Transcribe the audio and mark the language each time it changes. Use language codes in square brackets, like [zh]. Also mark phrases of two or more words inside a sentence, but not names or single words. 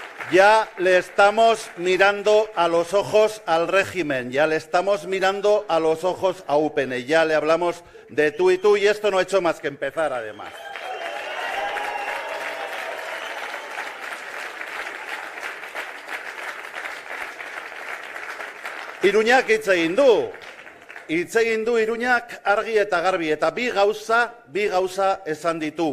[es] Ya le estamos mirando a los ojos al régimen, ya le estamos mirando a los ojos a UPN, ya le hablamos de tú y esto no ha hecho más que empezar además. [eu] Iruñak hitz egin du Iruñak argi eta garbi, eta bi gauza esan ditu.